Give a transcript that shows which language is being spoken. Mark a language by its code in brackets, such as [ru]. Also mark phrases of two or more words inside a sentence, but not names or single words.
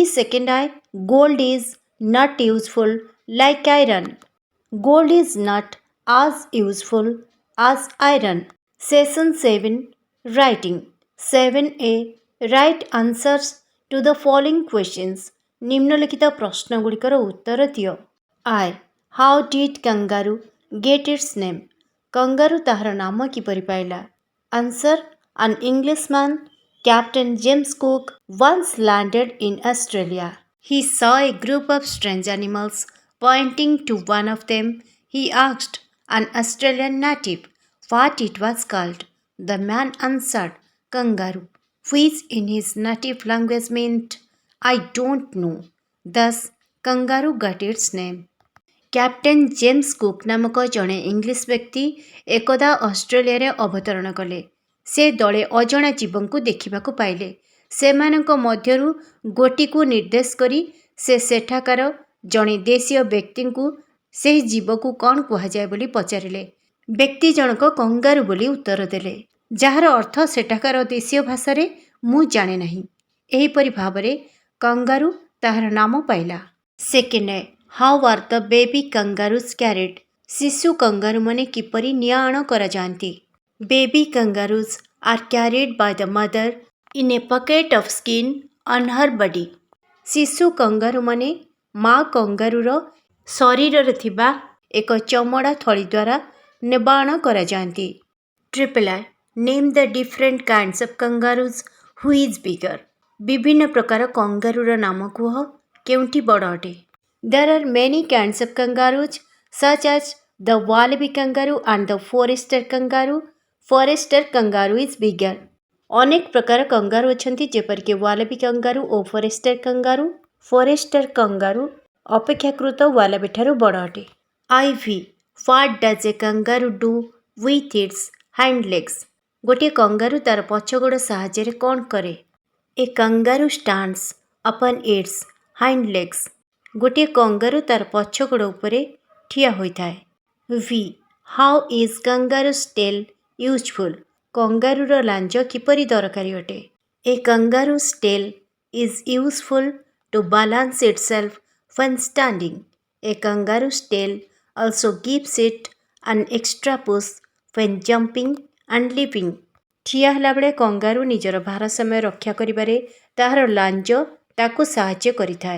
[en] 2nd I, gold is not useful like iron. Gold is not as useful as iron. Session 7, writing. 7a, write answers to the following questions. [or] ନିମ୍ନଲିଖିତ ପ୍ରଶ୍ନଗୁଡ଼ିକର ଉତ୍ତର ଦିଅ। [en] I. How did kangaroo get its name? [or] କଙ୍ଗାରୁ ତାହାର ନାମ କିପରି ପାଇଲା? [en] Answer. An Englishman, Captain James Cook, once landed in Australia. He saw a group of strange animals. Pointing to one of them, he asked an Australian native what it was called. The man answered, kangaroo, which in his native language meant, I don't know. Thus, kangaroo got its name. [or] କ୍ୟାପ୍ଟେନ୍ ଜେମ୍ସ କୁକ୍ ନାମକ ଜଣେ ଇଂଲିଶ ବ୍ୟକ୍ତି ଏକଦା ଅଷ୍ଟ୍ରେଲିଆରେ ଅବତରଣ କଲେ। ସେ ଦଳେ ଅଜଣା ଜୀବଙ୍କୁ ଦେଖିବାକୁ ପାଇଲେ। ସେମାନଙ୍କ ମଧ୍ୟରୁ ଗୋଟିକୁ ନିର୍ଦ୍ଦେଶ କରି ସେ ସେଠାକାର ଜଣେ ଦେଶୀୟ ବ୍ୟକ୍ତିଙ୍କୁ ସେହି ଜୀବକୁ କ'ଣ କୁହାଯାଏ ବୋଲି ପଚାରିଲେ। ବ୍ୟକ୍ତି ଜଣକ କଙ୍ଗାରୁ ବୋଲି ଉତ୍ତର ଦେଲେ, ଯାହାର ଅର୍ଥ ସେଠାକାର ଦେଶୀୟ ଭାଷାରେ ମୁଁ ଜାଣେ ନାହିଁ। ଏହିପରି ଭାବରେ କଙ୍ଗାରୁ ତାହାର ନାମ ପାଇଲା। [en] 2nd, how are the baby kangaroos carried? [or] ଶିଶୁ କଙ୍ଗାରୁମାନେ କିପରି ନିଆଅଣ କରାଯାଆନ୍ତି? [en] Baby kangaroos are carried by the mother in a bucket of skin on her body. [or] ଶିଶୁ କଙ୍ଗାରୁମାନେ ମା କଙ୍ଗାରୁର ଶରୀରରେ ଥିବା ଏକ ଚମଡ଼ା ଥଳି ଦ୍ୱାରା ନେବାଅଣ କରାଯାଆନ୍ତି। [en] I. Name the different kinds of kangaroos. Who is bigger? [or] ବିଭିନ୍ନ ପ୍ରକାର କଙ୍ଗାରୁର ନାମ କୁହ, କେଉଁଠି ବଡ଼ ଅଟେ? [en] There are many kinds of kangaroos such as the wallaby kangaroo and the forester kangaroo. Forester kangaroo is bigger. [or] ଅନେକ ପ୍ରକାର କଙ୍ଗାରୁ ଅଛନ୍ତି ଯେପରିକି [en] wallaby kangaroo [or] ଓ [en] forester kangaroo. Forester kangaroo [or] ଅପେକ୍ଷାକୃତ wallaby ଠାରୁ ବଡ଼ ଅଟେ। IV. [en] What does a kangaroo do with its hind legs? [or] ଗୋଟିଏ କଙ୍ଗାରୁ ତାର ପଛ ଗୋଡ଼ ସାହାଯ୍ୟରେ କ'ଣ କରେ? [en] A kangaroo stands upon its hind legs. [or] ଗୋଟିଏ କଙ୍ଗାରୁ ତାର ପଛ ଗୋଡ଼ ଉପରେ ଠିଆ ହୋଇଥାଏ। [en] V. How is kangaroo's tail useful? [or] କଙ୍ଗାରୁର ଲାଞ୍ଜ କିପରି ଦରକାରୀ ଅଟେ? [en] A kangaroo's tail is useful to balance itself when standing. A kangaroo's tail also gives it an extra push when jumping and leaping. [or] ଠିଆ ହେଲାବେଳେ କଙ୍ଗାରୁ ନିଜର ଭାରସାମ୍ୟ ରକ୍ଷା କରିବାରେ ତାହାର ଲାଞ୍ଜ ତାକୁ ସାହାଯ୍ୟ କରିଥାଏ।